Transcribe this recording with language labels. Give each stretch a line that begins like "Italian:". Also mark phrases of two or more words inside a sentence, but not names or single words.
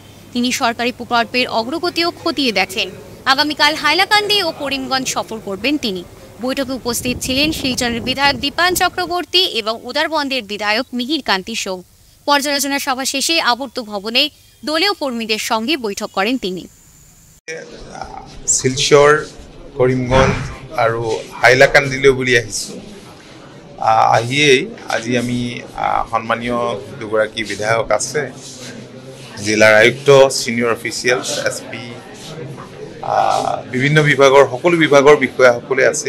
Bangla: তিনি সরকারি প্রকল্পের অগ্রগতিও খতিয়ে দেখেন। আগামীকাল হাইলাকান্দি ও করিমগঞ্জ সফর করবেন তিনি। বৈঠকে উপস্থিত ছিলেন শিলচরের বিধায়ক দীপান চক্রবর্তী এবং উদারবন্দের বিধায়ক মিহির কান্তি সোম। পর্যালোচনা সভা শেষে আবর্ত ভবনে দলীয় কর্মীদের সঙ্গে বৈঠক করেন তিনি।
Assamese: শিলচর, কৰিমগঞ্জ আৰু হাইলাকান্দিলৈ বুলি আহিছোঁ। আহিয়েই আজি আমি সন্মানীয় দুগৰাকী বিধায়ক আছে, জিলাৰ আয়ুক্ত,
English: senior officials,
Assamese: SP, বিভিন্ন বিভাগৰ সকলো বিভাগৰ বিষয়াসকলে আছিল।